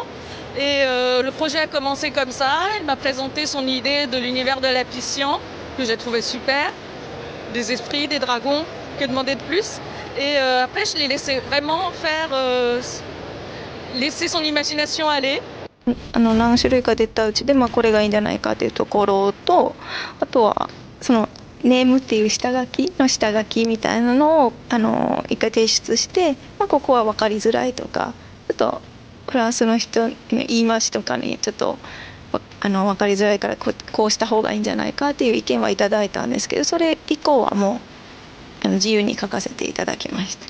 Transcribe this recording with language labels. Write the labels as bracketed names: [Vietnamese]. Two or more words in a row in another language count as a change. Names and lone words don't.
[French] Et le projet a commencé comme ça. Elle m'a présenté son idée de l'univers de Lapician, que j'ai trouvé super. Des esprits, des dragons, que demander de plus. Et après, je l'ai laissé vraiment laisser son imagination aller. [Japanese] 何種類か出たうちで、これがいいんじゃないかというところと、あとはそのネームっていう下書きみたいなのを一回提出して、ここは分かりづらいとか、ちょっとフランスの人言い回しとかにちょっと分かりづらいからこうした方がいいんじゃないかっていう意見はいただいたんですけど、それ以降はもう自由に書かせていただきました。